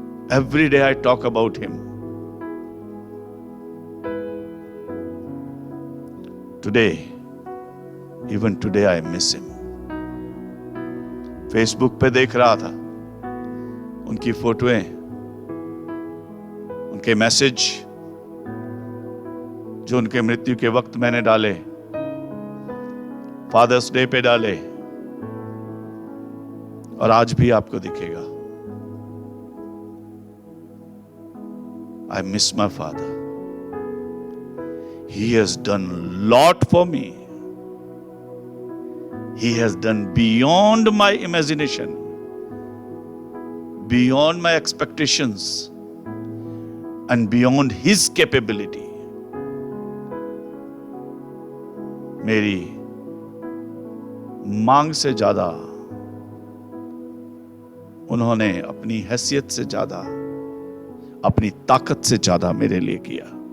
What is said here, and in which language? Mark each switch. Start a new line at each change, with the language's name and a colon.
English: Every day I talk about him. Today, even today I miss him.
Hindi: Facebook पे देख रहा था उनकी फोटोएं, उनके मैसेज जो उनके मृत्यु के वक्त मैंने डाले, फादर्स डे पे डाले, और आज भी आपको दिखेगा।
English: I miss my father. He has done lot for me. He has done beyond my imagination, beyond my expectations, and beyond his capability.
Hindi: मेरी मांग से ज्यादा उन्होंने अपनी हैसियत से ज्यादा, अपनी ताकत से ज्यादा मेरे लिए किया।